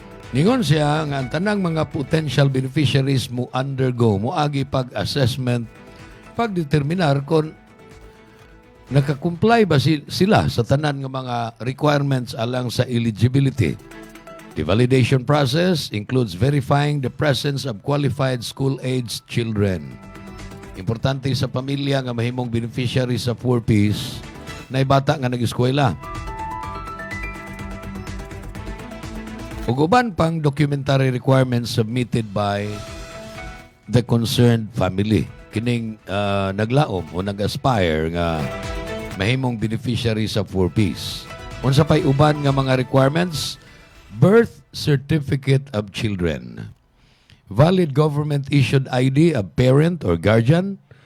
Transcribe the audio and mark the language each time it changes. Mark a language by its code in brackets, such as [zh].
[ceb] Ningon siya nga ang tanang mga potential beneficiaries mo undergo moagi pag-assessment pagdeterminar kung nakakomply ba sila sa tanan ng mga requirements alang sa eligibility. [en] The validation process includes verifying the presence of qualified school-aged children. [ceb] Importante sa pamilya nga mahimong beneficiary sa 4Ps na bata nga nag-eskwela. Ug uban pang [en] documentary requirements submitted by the concerned family. [ceb] Kining naglaom o nag-aspire nga mahimong beneficiary sa 4Ps. Unsa pay uban nga mga requirements? [en] Birth certificate of children. Valid government-issued ID of parent or guardian.